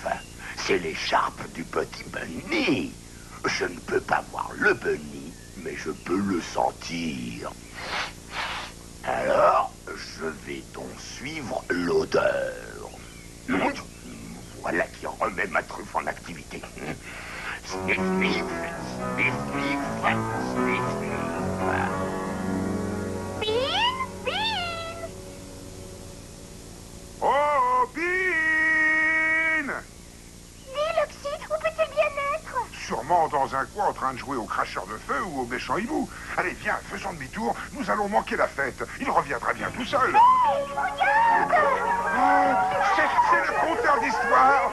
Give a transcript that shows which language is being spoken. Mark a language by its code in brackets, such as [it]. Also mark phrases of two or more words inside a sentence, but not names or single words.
[fr] C'est l'écharpe du petit bunny. Je ne peux pas voir le bunny, mais je peux le sentir. Alors, je vais donc suivre l'odeur. Voilà qui remet ma truffe en activité. Sniff, sniff, sniff, sniff, sniff, sniff. Bean, Bean! Oh, Bean! Dis, Luxy, où peut-il bien être? Sûrement dans un coin en train de jouer au cracheur de feu ou au méchant hibou. Allez, viens, faisons demi-tour, nous allons manquer la fête. Il reviendra bien tout seul. Hey, regarde! C'est le conteur d'histoire.